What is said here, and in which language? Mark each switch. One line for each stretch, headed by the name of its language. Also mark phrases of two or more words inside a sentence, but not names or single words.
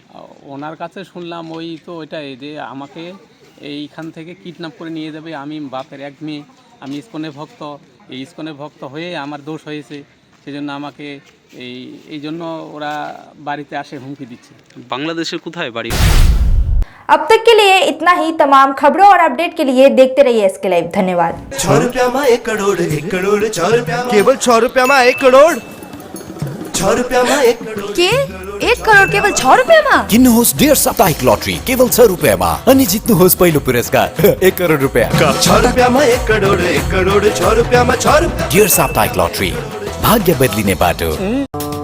Bangla: ওনার কাছে শুনলাম ওই তো ওইটাই যে আমাকে এইখান থেকে কিডন্যাপ করে নিয়ে যাবে, আমি বাপের এক মেয়ে, আমি ইসকনের ভক্ত, এই ইসকনের ভক্ত হয়ে আমার দোষ হয়েছে, সেজন্য আমাকে এই জন্য ওরা বাড়িতে আসে হুমকি দিচ্ছে। বাংলাদেশের কোথায় বাড়ি?
Hindi: अब तक के लिए इतना ही। तमाम खबरों और अपडेट के लिए देखते रहिए SK लाइव। धन्यवाद। 6 रुपया में 1 करोड़, 1 करोड़ 6 रुपया, केवल 6 रुपया में 1 करोड़, 6 रुपया में 1 करोड़ के 1 करोड़ केवल 6 रुपया में।
Nepali: किन्नुहोस् डेढ साप्ताहिक लटरी केवल 6 रुपैयाँमा अनि जित्नुहोस् पहिलो पुरस्कार 1 करोड रुपैयाँ।
Hindi: 6 रुपया में 1 करोड़, 1 करोड़ 6 रुपया में 6 रुपया।
Nepali: डेढ साप्ताहिक लटरी, भाग्य बदलिने बाटो।